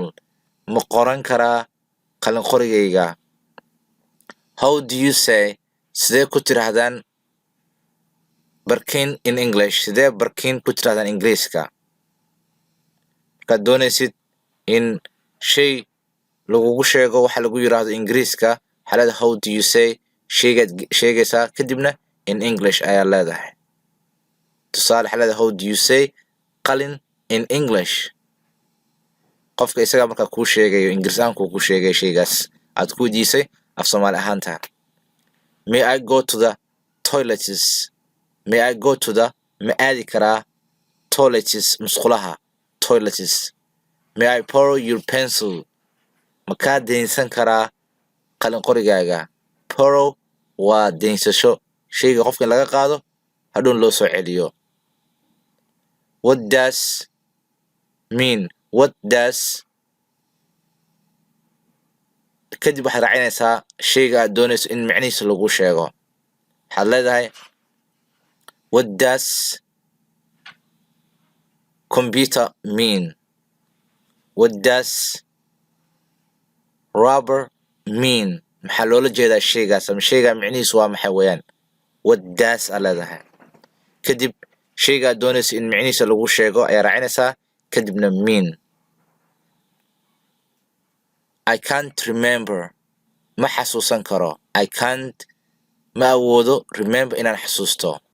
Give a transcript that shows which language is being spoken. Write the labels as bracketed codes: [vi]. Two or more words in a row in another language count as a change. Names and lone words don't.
[so] ma qoran karaa qalin qorigayga. [en] How do you say? [so] sidee ku tirahdaan barkin [en] in English? [so] sidee barkin ku tirahdaan Ingiriiska? markaad doonaysid in shay lagugu sheego waxa lagu yiraahdo Ingiriiska xaalada [en] how do you say [so] shaygaad sheegaysaa kadibna [en] in English [so] ayaa leedahay. tusaale xaalada [en] how do you say qalin in English? [so] qofka isaga markaa kuu sheegayo Ingiriisaanku kuu sheegay shaygaas aad ku weydiisay af Soomaali ahaanta. [en] May I go to the toilets? May I go to the [so] ma aadi karaa [en] toilets musqulaha toilets? May I borrow your pencil? [so] ma kaa deynsan karaa qalin qorigaaga? Borrow waa deynsasho shayga qofka laga qaado hadhoon loo soo celiyo. [en] What does mean? what does [so] kadib waxaad raacinaysaa shayga aad doonayso in micnihiisa lagu sheego waxaad leedahay [en] what does computer mean what does rubber mean [so] maxaa loola jeedaa shaygaas ama shaygaa micnihiisu waa maxay weeyaan [en] what does [so] aa leedahay kadib shayga aad doonayso in micnihiisa lagu sheego ayaa raacinaysaa kadibna mean [en] I can't remember [so] ma xasuusan karo [en] I can't [so] ma awoodo remember inaan xasuusto